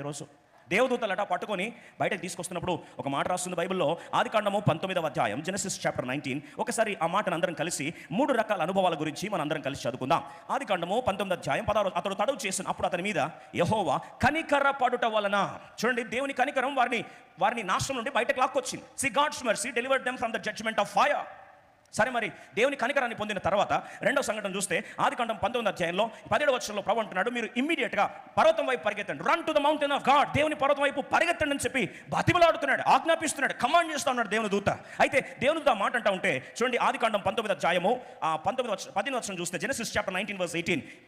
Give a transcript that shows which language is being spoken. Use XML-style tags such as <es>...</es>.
<te>ఈరోజు దేవదూతలట పట్టుకొని బయటకు తీసుకొస్తున్నప్పుడు ఒక మాట రాస్తుంది బైబిల్లో. ఆదికాండము 19వ అధ్యాయం జెనసిస్ చాప్టర్ 19. ఒకసారి ఆ మాటను అందరం కలిసి 3 రకాల అనుభవాల గురించి మనం అందరం కలిసి చదువుకుందాం. ఆదికాండము 19వ అధ్యాయం 16. అతడు తడువు చేసిన అప్పుడు అతని మీద యెహోవా కనికర పడుట వలన, చూడండి దేవుని కనికరం వారిని నాశనం నుండి బయటకు లాక్కొచ్చింది.</te> <en>See, God's mercy delivered them from the judgment of fire.</en> <te>సరే, మరి దేవుని కనికరాన్ని పొందిన తర్వాత రెండవ సంఘటన చూస్తే ఆదికాండం 19వ అధ్యాయంలో 17వ వచనంలో ప్రభు అంటున్నాడు, మీరు ఇమ్మీడియట్గా పర్వతం వైపు పరిగెత్తండి.</te> <en>Run to the mountain of God.</en> <te>దేవుని పర్వతం వైపు పరిగెత్తండి అని చెప్పి బతిమలాడుతున్నాడు, ఆజ్ఞాపిస్తున్నాడు, కమాండ్ చేస్తా ఉన్నాడు దేవుని దూత. అయితే దేవుని దూత మాట అంటా ఉంటే చూడండి ఆదికాండం 19వ అధ్యాయము 18వ వచనం చూస్తే</te> <en>Genesis chapter 19 verse 18.</en>